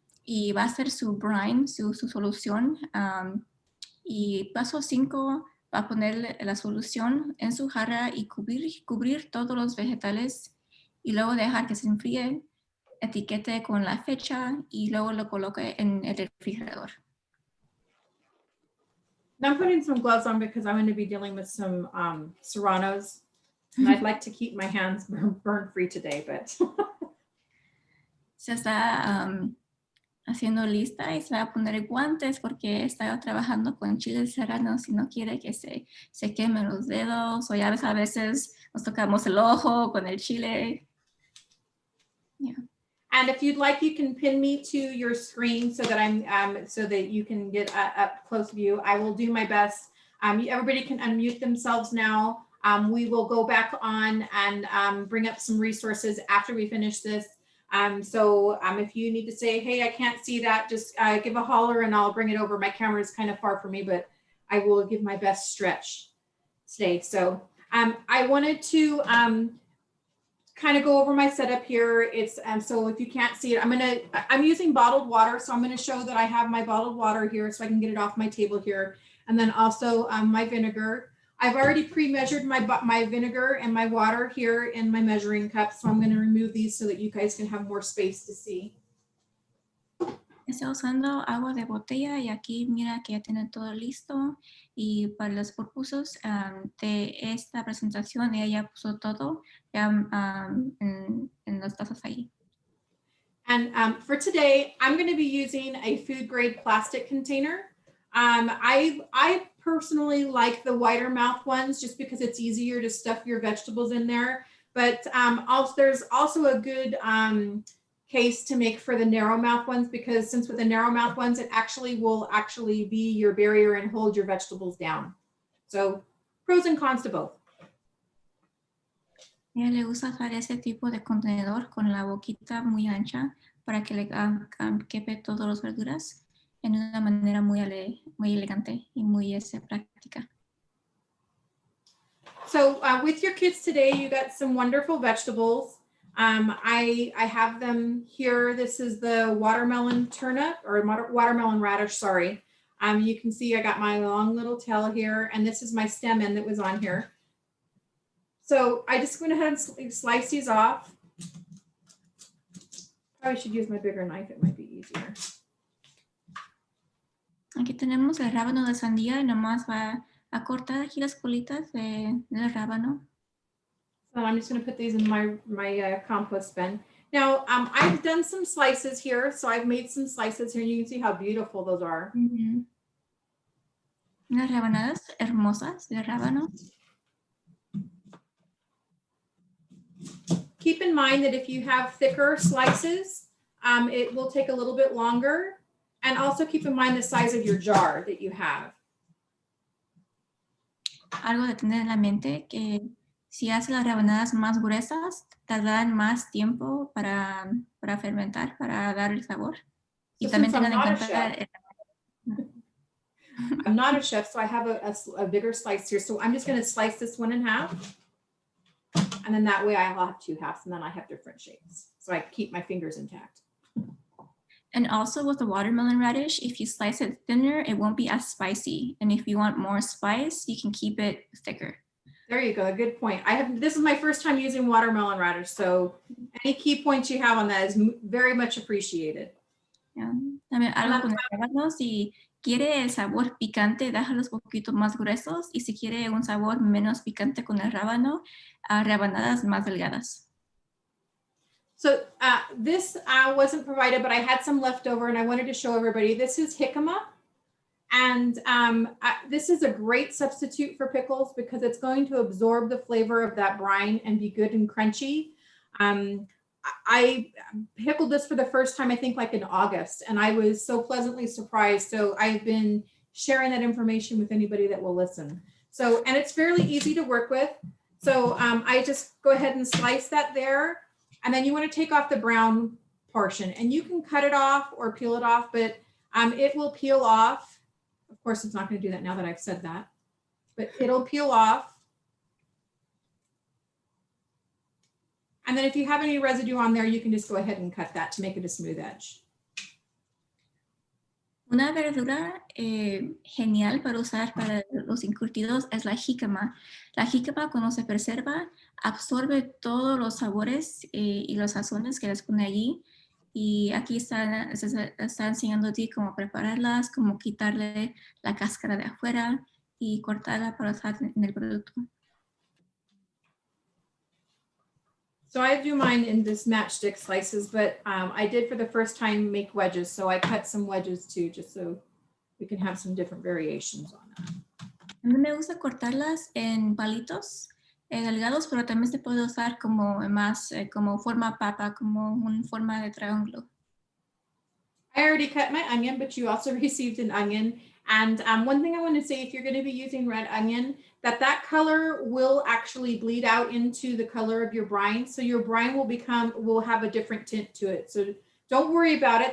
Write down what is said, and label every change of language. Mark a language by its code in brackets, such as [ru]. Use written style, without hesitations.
[es] Y va a ser su brine, su solución. Y paso 5, va a poner la solución en su jarra y cubrir todos los vegetales y luego dejar que se enfríe, etiquete con la fecha y luego lo coloque en el refrigerador. [en] Now I'm putting some gloves on because I'm going to be dealing with some serranos, and I'd like to keep my hands burn free today, but [es] Se está haciendo lista y se va a poner guantes porque está trabajando con chiles serranos y no quiere que se quemen los dedos, o ya ves, a veces nos tocamos el ojo con el chile. [en] Yeah. And if you'd like, you can pin me to your screen so that so that you can get up close view. I will do my best. Everybody can unmute themselves now. We will go back on and bring up some resources after we finish this. So if you need to say, hey, I can't see that, just give a holler and I'll bring it over. My camera is kind of far from me, but I will give my best stretch today. So I wanted to kind of go over my setup here. It's so if you can't see it, I'm using bottled water. So I'm going to show that I have my bottled water here so I can get it off my table here. And then also my vinegar. I've already pre-measured my vinegar and my water here in my measuring cup. So I'm going to remove these so that you guys can have more space to see. [es] Estoy usando agua de botella y aquí mira que ya tiene todo listo, y para los [en] purposes [es] de esta presentación ella ya puso todo ya, en las tazas ahí. [en] And for today, I'm going to be using a food grade plastic container. I personally like the wider mouth ones just because it's easier to stuff your vegetables in there. But there's also a good case to make for the narrow mouth ones, because since with the narrow mouth ones, it will actually be your barrier and hold your vegetables down. So pros and cons to both. [es] Ella le gusta usar ese tipo de contenedor con la boquita muy ancha para que le quepe todas las verduras en una manera muy elegante y muy práctica. [en] So with your kids today, you got some wonderful vegetables. I have them here. This is the watermelon turnip or watermelon radish, sorry. You can see I got my long little tail here, and this is my stem end that was on here. So I just went ahead and slice these off. Probably should use my bigger knife, it might be easier. [es] Aquí tenemos el rábano de sandía y nomás va a cortar aquí las colitas del rábano. [en] So I'm just going to put these in my compost bin. Now I've done some slices here, so I've made some slices here, and you can see how beautiful those are. Mm-hmm. [es] Unas rebanadas hermosas de rábano. [en] Keep in mind that if you have thicker slices, it will take a little bit longer. And also keep in mind the size of your jar that you have. [es] Algo de tener en la mente que si hace las rebanadas más gruesas, tardan más tiempo para fermentar, para dar el sabor. [en] So [es] Y también [en] since [es] tengan en cuenta. [en] I'm not a chef, so I have a bigger slice here. So I'm just going to slice this one in half. And then that way I'll have two halves, and then I have different shapes. So I keep my fingers intact. And also with the watermelon radish, if you slice it thinner, it won't be as spicy. And if you want more spice, you can keep it thicker. There you go. A good point. This is my first time using watermelon radish. So any key points you have on that is very much appreciated. Yeah. [es] También algo con el rábano, si quiere el sabor picante, déjalos un poquito más gruesos. Y si quiere un sabor menos picante con el rábano, rebanadas más delgadas. [en] So this wasn't provided, but I had some left over and I wanted to show everybody. This is jicama. And this is a great substitute for pickles because it's going to absorb the flavor of that brine and be good and crunchy. I pickled this for the first time, I think like in August, and I was so pleasantly surprised. So I've been sharing that information with anybody that will listen. So, and it's fairly easy to work with. So I just go ahead and slice that there. And then you want to take off the brown portion, and you can cut it off or peel it off, but it will peel off. Of course, it's not going to do that now that I've said that, but it'll peel off. And then if you have any residue on there, you can just go ahead and cut that to make it a smooth edge. [es] Una verdura genial para usar para los encurtidos es la jícama. La jícama, cuando se preserva, absorbe todos los sabores y los sazones que les pone allí. Y aquí está enseñando a ti cómo prepararlas, cómo quitarle la cáscara de afuera y cortarla para usar en el producto. [en] So I do mine in this matchstick slices, but I did for the first time make wedges. So I cut some wedges too, just so we can have some different variations on that. [es] A mí me gusta cortarlas en palitos delgados, pero también se puede usar como más como forma papa, como una forma de triángulo. [en] I already cut my onion, but you also received an onion. And one thing I want to say, if you're going to be using red onion, that color will actually bleed out into the color of your brine. So your brine will have a different tint to it. So don't worry about it.